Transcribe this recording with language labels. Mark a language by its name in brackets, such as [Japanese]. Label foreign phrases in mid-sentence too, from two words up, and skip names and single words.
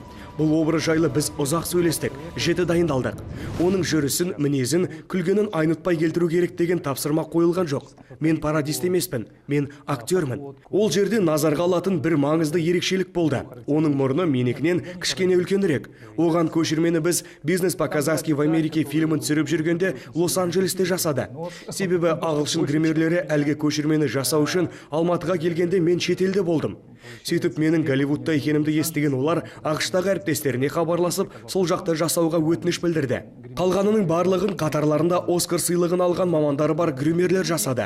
[Kazakh] Бұл образ жайлы біз ұзақ сөйлестік, жіті дайындалдық. Оның жүрісін, мінезін, күлгенін айнытпай келтіру керек деген тапсырма қойылған жоқ. Мен пародист емеспін, мен актермін. Ол жерде назарға алатын бір маңызды ерекшелік болды. Оның мұрны менікінен кішкене үлкенірек. Оған көшірмені біз бизнес по-казахски в Америке фильмін түсіріп жүргенде Лос-Анджелесте жасады. Себебі ағылшын гримерлері әлгі көшірмені жасау үшін Алматыға келгенде мен шетелде болдым. Сөйтіп менің Голливудта екенімді естіген олар ақштағы әріптестеріне хабарласып, сол жақта жасауға өтініш білдірді. Қалғанының барлығын қатарларында Оскар сыйлығын алған мамандары бар гримерлер жасады.